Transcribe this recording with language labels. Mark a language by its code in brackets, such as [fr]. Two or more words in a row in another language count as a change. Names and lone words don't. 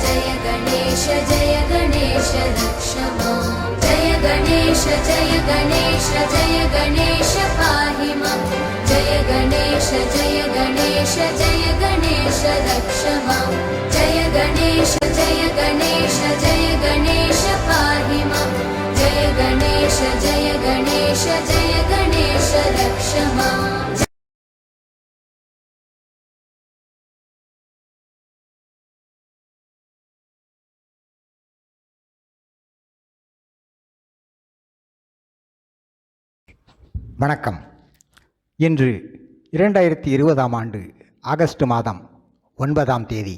[sa] रक्ष मां जय गणेश पाहि मां जय गणेश रक्ष मां जय गणेश पाहि मां जय गणेश रक्ष मां। [ta] வணக்கம். இன்று 2020ஆம் ஆண்டு ஆகஸ்ட் மாதம் 9ஆம் தேதி.